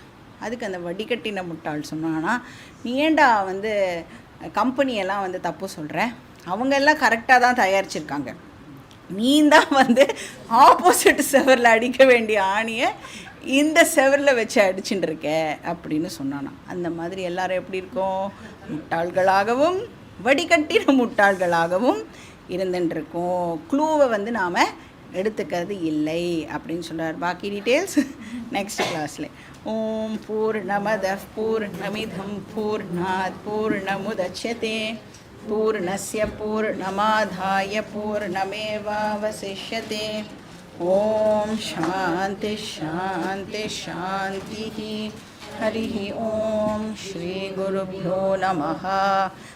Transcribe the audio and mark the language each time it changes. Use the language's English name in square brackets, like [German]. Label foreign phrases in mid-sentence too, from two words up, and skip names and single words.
[Tamil] அதுக்கு அந்த வடிகட்டின முட்டாள் சொன்னான்னா, நீ ஏண்டா வந்து கம்பெனியெல்லாம் வந்து தப்பு சொல்கிற, அவங்க எல்லாம் கரெக்டாக தான் தயாரிச்சிருக்காங்க, நீ தான் வந்து ஆப்போசிட் செவரில் அடிக்க வேண்டிய ஆணியை இந்த செவரில் வச்சு அடிச்சுட்டு இருக்க அப்படின்னு சொன்னானா. அந்த மாதிரி எல்லாரும் எப்படி இருக்கோம், முட்டாள்களாகவும் வடிகட்டின முட்டாள்களாகவும் இருந்துட்டுருக்கோம். க்ளூவை வந்து நாம் எடுத்துக்கிறது இல்லை அப்படின்னு சொல்கிறார். [English] பாக்கி details next class. [Sanskrit] ॐ पूर्णमदः पूर्णमिदं पूर्णात् पूर्णमुदच्यते पूर्णस्य पूर्णमादाय पूर्णमेवावशिष्यते. ॐ शान्तिः शान्तिः शान्तिः. हरिः ॐ श्री गुरुभ्यो नमः.